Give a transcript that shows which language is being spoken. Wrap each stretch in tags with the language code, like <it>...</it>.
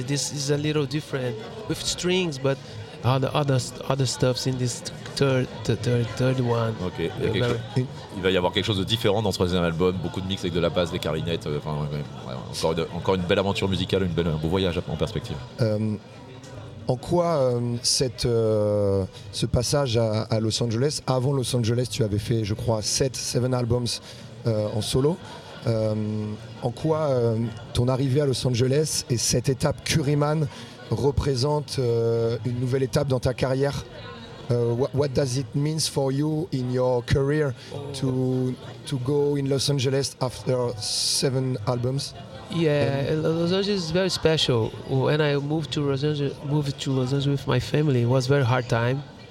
<en>This is a little different with strings, but all the other stuffs in this third one. Okay.</en> <fr>Il va y avoir quelque chose de différent dans ce troisième album. Beaucoup de mix avec de la basse, des clarinettes. Encore une belle aventure musicale, un beau voyage en perspective. En quoi ce passage à Los Angeles? Avant Los Angeles, tu avais fait, je crois, 7 albums en solo. En quoi ton arrivée à Los Angeles et cette étape Curimãs représente une nouvelle étape dans ta carrière?</fr> <en>What does it mean for you in your career to go in Los Angeles after 7 albums? Yeah, Los Angeles is very special. When I moved to Los Angeles with my family, it was a very hard time.</en>